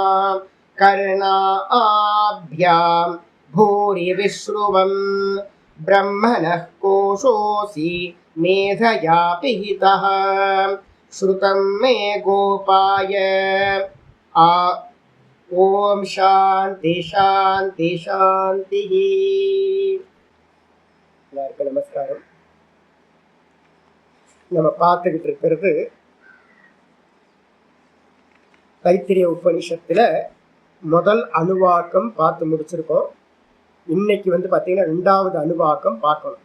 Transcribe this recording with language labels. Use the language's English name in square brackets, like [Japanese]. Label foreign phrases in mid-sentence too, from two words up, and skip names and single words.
[Sanskrit] कर्णाभ्यां भूरि विश्रुवं ब्रह्मणः कोशोऽसि मेधया पिहितः श्रुतं मे गोपाय। ॐ शान्ति शान्ति शान्तिः। [Tamil] எல்லாருக்கும் நமஸ்காரம். நம்ம பார்த்துக்கிட்டு இருக்கிறது தைத்திரிய உபனிஷத்துல முதல் அணுவாக்கம் பார்த்து முடிச்சிருக்கோம். இன்னைக்கு பார்த்தீங்கன்னா 2வது அணுவாக்கம் பார்க்கணும்.